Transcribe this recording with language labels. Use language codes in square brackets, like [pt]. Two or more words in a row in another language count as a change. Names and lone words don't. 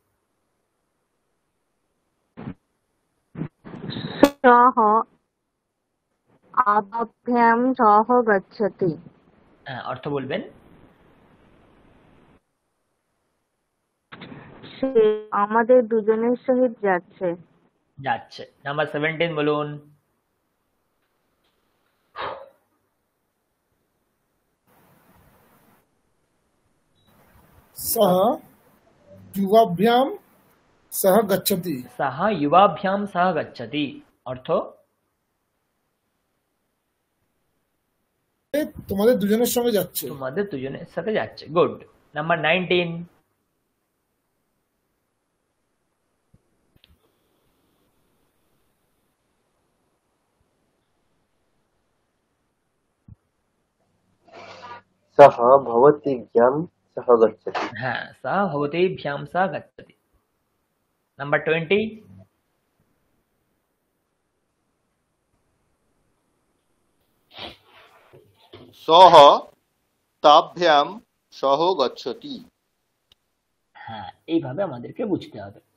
[sa] সহ আবাভ্যাম সহ গচ্ছতি। [bn] হ্যাঁ, অর্থ বলবেন। সে আমাদের দুজনের সহিত যাচ্ছে। যাচ্ছে। নাম্বার 17 বলুন। [sa] सः युवाभ्याम सह गच्छति। সাহা যুবাভ্যাম সহ গচ্ছতি, অর্থ [bn] এ তোমাদের দুজনের সঙ্গে যাচ্ছে। তোমাদের দুজনের সাথে যাচ্ছে। গুড। নাম্বার 19। [sa] सः भवतीभ्यां सह गच्छति। হ্যাঁ, সহ ভবতেভ্যাম সহ গচ্ছতি। নাম্বার 20। সহ তাভ্যাম সহ গচ্ছতি। [bn] হ্যাঁ, এইভাবে আমাদেরকে বুঝতে হবে।